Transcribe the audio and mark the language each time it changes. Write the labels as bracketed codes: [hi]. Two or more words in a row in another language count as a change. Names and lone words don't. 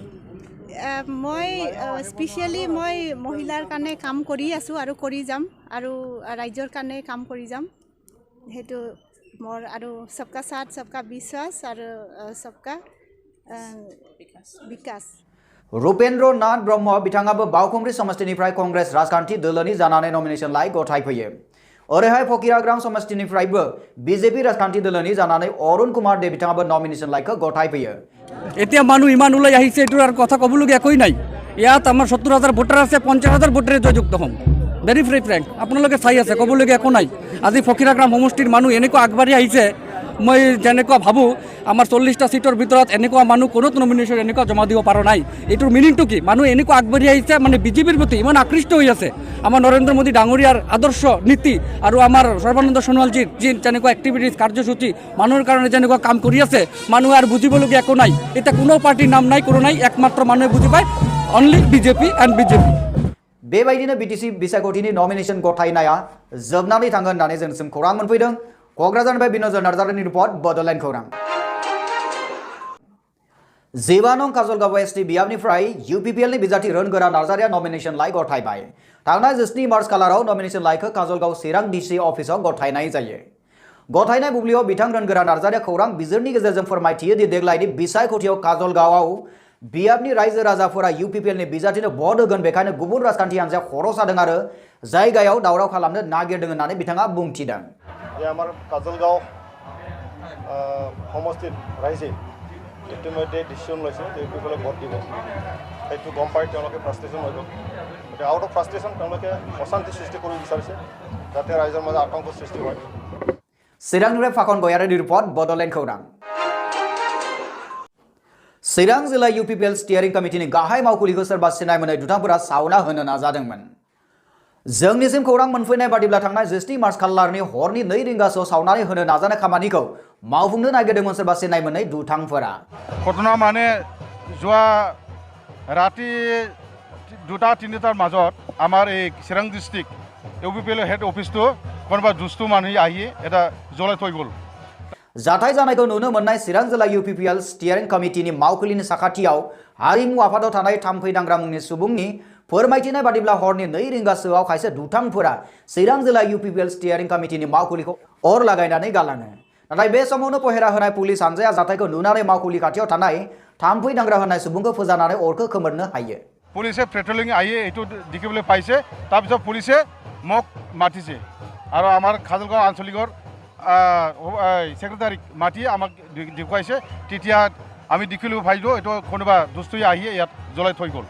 [as] মই স্পেচিয়েলি মই মহিলাৰ কাৰণে কাম কৰি আছোঁ আৰু কৰি যাম আৰু ৰাইজৰ কাৰণে কাম কৰি যাম। সেইটো মোৰ আৰু [hi] सबका साथ सबका विश्वास [as] আৰু [hi] सबका विकास। [brx] रुपेन्द्र नाथ ब्रह्म बिथाङाबो बावखुंग्रि समष्टिनिफ्राय कंग्रेस राजखान्थि दोलोनि जानानै नमिनेशन लाइ गथायफैयो। ओरैहाय फकिराग्राम समष्टिनिफ्रायबो बीजेपी राजखान्थि दोलोनि जानानै अरुण कुमार दे बिथाङाबो नमिनेशन लाइखौ गथायफैयो। [as] এতিয়া মানুহ ইমান ওলাই আহিছে এইটোৰ আৰু কথা ক'বলগীয়া একোৱেই নাই। ইয়াত আমাৰ 70,000 ভোটাৰ আছে, 50,000 ভোটাৰে জয়যুক্ত হ'ম। [en] very frank [as] আপোনালোকে চাই আছে, ক'বলগীয়া একো নাই। আজি ফকিৰাগ্ৰাম সমষ্টিৰ মানুহ এনেকুৱা আগবাঢ়ি আহিছে, মই যেনেকুৱা ভাবোঁ আমাৰ 40টা সিটৰ ভিতৰত এনেকুৱা মানুহ কোনো নমিনেশ্যন এনেকুৱা জমা দিব পৰা নাই। এইটোৰ মিনিংটো কি? মানুহ এনেকুৱা আগবাঢ়ি আহিছে মানে বিজেপিৰ প্ৰতি ইমান আকৃষ্ট হৈ আছে। আমাৰ নৰেন্দ্ৰ মোদী ডাঙৰীয়াৰ আদৰ্শ নীতি আৰু আমাৰ সৰ্বানন্দ সোণোৱালজীৰ যি যেনেকুৱা এক্টিভিটিজ কাৰ্যসূচী মানুহৰ কাৰণে যেনেকুৱা কাম কৰি আছে, মানুহে আৰু বুজিবলগীয়া একো নাই। এতিয়া কোনো পাৰ্টিৰ নাম নাই, কোনো নাই, একমাত্ৰ মানুহে বুজি পায় [en] only BJP and BJP. [brx] बेबायदिनो बीटीसी बिसायख'थिनि नमिनेशन गथायनाया जोबनानै थाङो होननानै जोंसिम खौरां मोनफैदों। क'क्राझारनिफ्राय बिनोद नार्जारिनि रिपर्ट बड'लेण्ड खौरां। 12 नं काजलगाव एसटी बियाबनिफ्राय यूपीपीएलनि बिजाथि रोनगोरा नार्जारिया नमिनेशन लाइ गथायबाय। थांनाय 17 मार्च खालाराव नमिनेशन लाइखौ काजलगाव चिरां डीसी अफिसाव गथायनाय जायो। गथायनाय बुब्लियाव बिथां रोनगोरा नार्जारिया खौरां बिजिरनि गेजेरजों फोरमायथियो दि देग्लायनि बिसायख'थियाव काजलगावआव बियाबनि रायजो राजाफोरा यूपीपीएलनि बिजाथिनो भट होगोन, बेखायनो गुबुन राजखान्थि हान्जाया खर' सादों आरो जायगायाव दावराव खालामनो नागिरदों होननानै बिथाङा बुंथिदों। [as] আমাৰ কাজলগাঁও সমষ্টিৰ ৰাইজে ইতিমধ্যে ডিচিশ্যন লৈছে যে ইউপিপিএলক ভোট দিব। সেইটো গম পাই তেওঁলোকে ফ্ৰাষ্ট্ৰেশ্যন হৈ গ'ল। গতিকে [en] out of frustration [as] তেওঁলোকে অশান্তি সৃষ্টি কৰিব বিচাৰিছে, যাতে ৰাইজৰ মাজত আতংক সৃষ্টি হয়। [brx] চিৰাংনিफ्राय फाखन गयारिनि रिपर्ट बड'लेण्ड खौरां। चिरां जिल्ला यूपीपीएल [en] steering committee [brx] गाहाय मावखुलिखौ सोरबा सिनायमोनै दुथांफोरा सावना होनो नाजादोंमोन। जोंनिसिम खौरां मोनफैनाय बादिब्ला थांनाय 16 मार्च खालारनि हरनि 2 रिंगासोआव सावनानै होनो नाजानाय खामानिखौ मावफुंनो नागिरदोंमोन सोरबा सिनायमोनै दुथांफोरा। [as] ঘটনা মানে যোৱা ৰাতি 2-3টাৰ মাজত আমাৰ এই চিৰাং ডিষ্ট্ৰিক্ট यूपीपीएल [en] head office [as] কোনোবা দুষ্টু মানুহ আহি এটা জ্বলাই থৈ গ'ল। [brx] जाथाय जानायखौ नुनो मोननाय चिरां जिल्ला यूपीपीएल [en] steering committee [brx] मावखुलिनि साखाथियाव हारिमु आफादाव थानाय थाम्फै दांग्रा मुंनि सुबुंनि फोरमायथिनाय बादिब्ला हरनि 2 रिंगासोआव खायसे दुथांफोरा चिरां जिल्ला यूपीपीएल [en] steering committee [brx] मावखुलिखौ अर लागायनानै गालाङो। नाथाय बे समावनो पहेरा होनाय पुलिस हानजाया जाथायखौ नुनानै मावखुलि खाथियाव थानाय थाम्फै दांग्रा होनाय सुबुंखौ फोजानानै अरखौ खोमोरनो हायो। [as] পুলিচে পেট্ৰলিং আহি এইটো দেখিবলৈ পাইছে, তাৰপিছত পুলিচে মোক মাতিছে আৰু আমাৰ খাজলগাঁও আঞ্চলিকৰ সেক্ৰেটাৰীক মাতি আমাক দেখুৱাইছে। তেতিয়া আমি দেখিলোঁ ভাইদেউ এইটো কোনোবা দুষ্টই আহি ইয়াত জ্বলাই থৈ গ'ল।